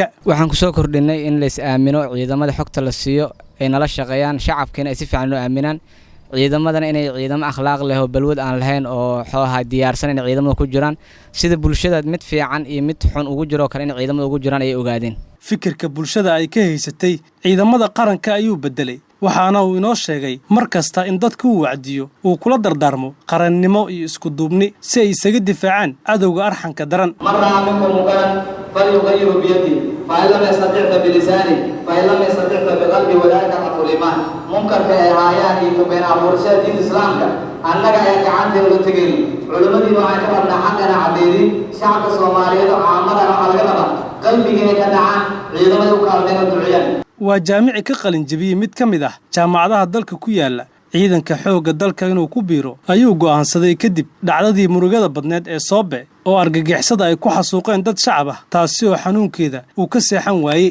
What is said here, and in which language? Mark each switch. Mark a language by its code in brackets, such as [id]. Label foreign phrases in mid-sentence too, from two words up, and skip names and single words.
[so] waxaan ku soo kordhinay in la is aamino ciidamada xogta la siiyo ay nala shaqeeyaan shacabkina ay si fiican u aaminaan ciidamadana inay ciidamo akhlaaq leh oo balwad aan lahayn oo xooha diyaarsan in ciidamada ku jiraan sida bulshada mid fiican iyo mid xun ugu jiro kale in ciidamada ugu jiraan ay ogaadeen fikirka bulshada ay ka haysatay ciidamada qaranka ayuu bedelay waxaana uu inoo sheegay markasta in dadku uu wacdiyo uu kula dardaarmo qarannimo iyo isku duubni si ay isaga difaacaan cadowga arxanka daran [ar] مرّ منكم منكرا فليغيره بيده فلم يستطع بلسانه فلم يستطع بقلبه وذلك أقل إيمان [so] munkarka ay hayaan iyo been abuurshada diinta islaamka annaga ay gacanteeda u tagay culimadii waxay ka rabnaa xaqana cadeeyay shacabka Soomaaliyeed oo caamada waxa laga rabaa qalbigeena ka dhacaan ciidamada u kaalmeeya duciyaan waa jaamici ka qalin jabiyay mid ka mid ah jaamacadaha dalka ku yaala ciidanka xoogga dalka inuu ku biiro ayuu go'aansaday kadib dhacdadii murugada badneed ee Soobe oo argagixisada ay ku xasuuqeen dad shacab ah taasi oo xanuunkeeda uu ka seexan waayay